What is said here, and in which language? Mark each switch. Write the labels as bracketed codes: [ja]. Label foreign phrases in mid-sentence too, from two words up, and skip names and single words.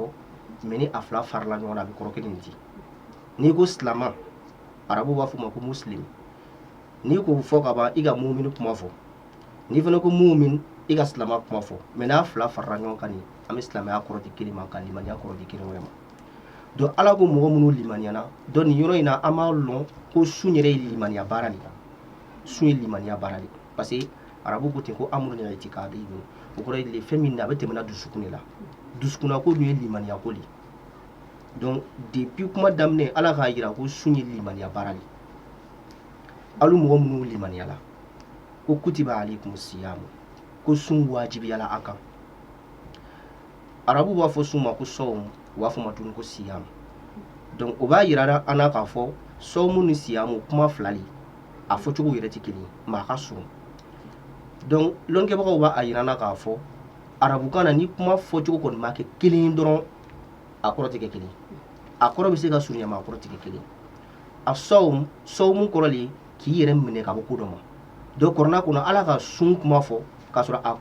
[bm] fɔ mais ni a fila farala ɲɔgɔn na a bɛ kɔrɔ kelen di n'i ko silama arabuw b'a fɔ ma ko muslim n'i ko fɔ ka ban i ka mumin kuma fɔ n'i fana ko mumin i ka silama kuma fɔ mais n'a fila farala ɲɔgɔn kan nin an bɛ silamɛya kɔrɔ di kelen ma ka limaniya kɔrɔ di kelen wɛrɛ ma donc ala ko mɔgɔ minnu limaniyana donc nin yɔrɔ in na an b'a lɔn ko sun yɛrɛ ye limaniya baara de sun ye limaniya baara de [fr] parce que [bm] arabu ko ten ko [ar] أمر اعتقادي [bm] o kɔrɔ ye fɛn min na a bɛ tɛmɛna dusukun de la dusukuna ko dun ye limaniya ko de donc depuis kuma daminɛ ala k'a yira ko sun ye limaniya baara de alu mɔgɔ minnu limaniyala ko [ar] كتب عليكم الصيام [bm] ko sun wajibiyala a kan arabu b'a fɔ sun ma ko sɔwmu u b'a fɔ ma tuguni ko siyamu donc o b'a yira an na k'a fɔ sɔwmu ni siyamu kuma fila de a fɔcogo yɛrɛ tɛ kelen ye mais a ka surun donc lɔnnikɛbagaw b'a yira an na k'a fɔ arabukan na ni kuma fɔcogo kɔni ma kɛ kelen ye dɔrɔn a kɔrɔ tɛ kɛ kelen a kɔrɔ bɛ se ka surunya mais a kɔrɔ tɛ kɛ kelen a sɔwmu kɔrɔ de k'i yɛrɛ minɛ ka bɔ ko dɔ ma donc kɔrɔna kɔnɔ ala ka sun kuma fɔ k'a sɔrɔ a